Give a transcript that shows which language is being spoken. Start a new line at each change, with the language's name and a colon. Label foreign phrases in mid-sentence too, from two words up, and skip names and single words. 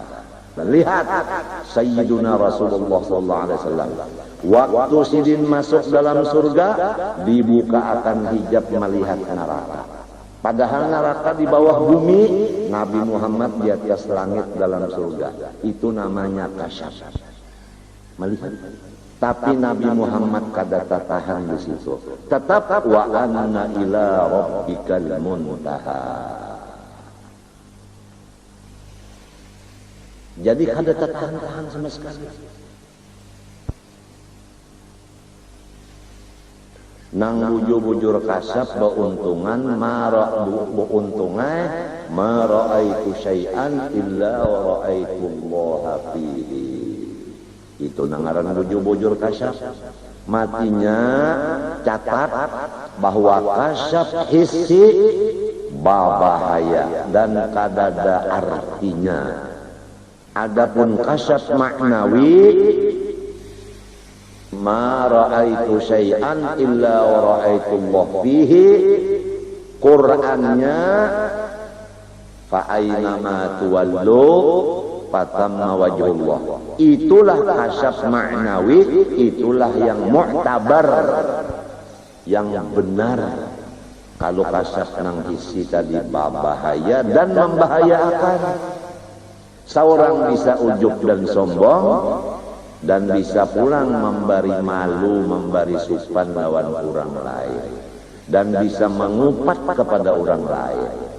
Banjar: Lihat Sayyiduna Rasulullah SAW waktu sidin masuk dalam surga, dibuka akan hijab melihat neraka.
Indonesian: Padahal neraka di bawah bumi, Nabi Muhammad di atas langit dalam surga.
Banjar: Itu namanya kasyaf, melihat. Tapi Nabi Muhammad kada tahan di situ.
Arabic: Tetap وأن إلى ربك المنتهى.
Banjar: Jadi kada tahan sama sekali. Nang bujur-bujur kasab beuntungan
Arabic: ما رأيت شيئا إلا ورأيت الله فيه.
Banjar: Itu nangaran bujur-bujur kasab.
Indonesian: Matinya catat bahwa kasab hissi bahaya dan kadada artinya. Adapun kasyaf maknawi,
Arabic: ما رأيت شيئا إلا ورأيت الله فيه.
Indonesian: Qur'annya
Arabic: فأينما تولوا فثم وجه الله.
Indonesian: Itulah kasyaf maknawi, itulah yang mu'tabar, yang benar.
Banjar: Kalau kasyaf nang isi tadi bahaya dan membahayakan.
Indonesian: Seorang bisa ujub dan sombong, dan bisa pulang memberi malu, memberi supan lawan orang lain, dan bisa mengupat kepada orang lain.